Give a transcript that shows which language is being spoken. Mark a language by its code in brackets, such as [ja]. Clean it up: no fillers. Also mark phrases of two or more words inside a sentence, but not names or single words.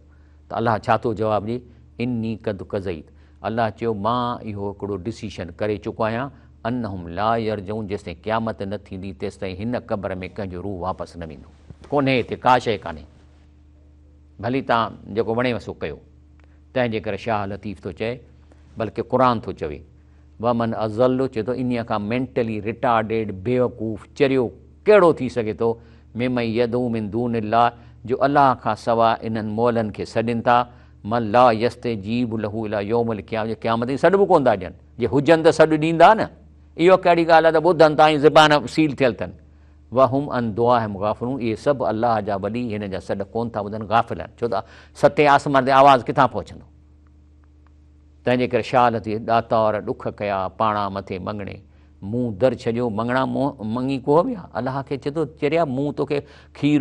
[sd] त अलाह छा थो जवाबु ॾिए, [ar] إني قد قضيت, [sd] अलाह चयो मां इहो हिकिड़ो डिसीशन करे चुको आहियां, [ar] أنهم لا يرجعون, [sd] जेसिताईं क़यामत न थींदी तेसिताईं हिन क़बर में कंहिंजो रूह वापसि न वेंदो, कोन्हे हिते का शइ कान्हे, भली तव्हां जेको वणेव सो कयो। तंहिंजे करे शाह लतीफ़ थो चए, बल्कि क़ुर थो चवे, [ar] ومن أضل, [sd] चए थो इन खां [en] mentally retarded [sd] बेवकूफ़ चरियो कहिड़ो थी सघे थो, [ar] ممن يدعو من دون الله, [sd] जो अलाह खां सवाइ इन्हनि मोलनि खे सॾनि था, [ar] من لا يستجيب له إلى يوم القيامة, [sd] सॾु बि कोन था ॾियनि, जे हुजनि त सॾु ॾींदा न, इहो कहिड़ी ॻाल्हि आहे त ॿुधनि था ऐं ज़बान सील थियल अथनि। [ar] وهم عن دعائهم غافلون, [sd] इहे सभु अलाह जा वली हिन जा सॾ कोन था ॿुधनि, गाफ़िल आहिनि, छो त सते आसमान ते आवाज़ु किथां पहुचंदो। तंहिंजे करे शाल थी ॾातार ॾुख कया पाणा मथे मङणे, मूं दर छॾियो, मङणा मङी को विया, अलाह खे चए थो चरिया मूं तोखे खीर